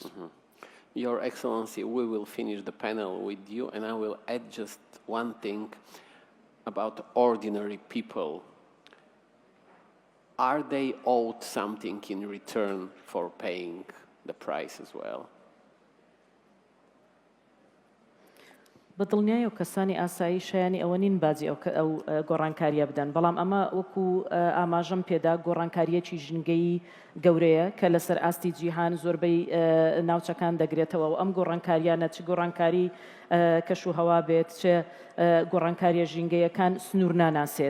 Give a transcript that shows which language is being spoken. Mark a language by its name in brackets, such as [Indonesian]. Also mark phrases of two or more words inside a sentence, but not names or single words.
[English] Your Excellency, we will finish the panel with you, and I will add just one thing about ordinary people. Are they owed something in return for paying the price as well? [Central Kurdish] بەدڵنیایی و کەسانی ئاسایی شایانی ئەوە نین باجی ئەو گۆڕانکاریە بدەن بەڵام ئەمە وەکو ئاماژەم پێدا گۆڕانکاریەکی ژنگەی گەورەیە کە لەسەر ئاستی جیهان زۆربەی ناوچەکان دەگرێتەوە و ئەم گۆڕانکاریانە چ گۆڕانکاری کەش و هەوا بێت چ گۆڕانکاریە ژینگەیەکان سنوور ناناسێت